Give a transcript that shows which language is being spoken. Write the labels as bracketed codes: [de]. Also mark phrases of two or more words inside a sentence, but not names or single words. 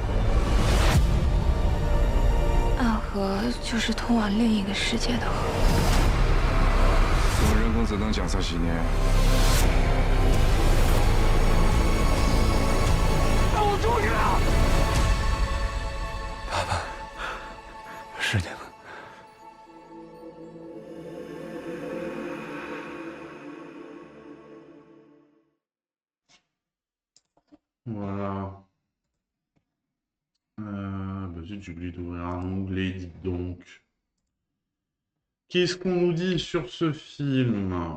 [zh] 暗河就是通往另一个世界的河。我们人工智能检测系列。让我出去了！爸爸，是你吗？ [fr] Voilà. J'ai oublié d'ouvrir un onglet, dites donc. Qu'est-ce qu'on nous dit sur ce film?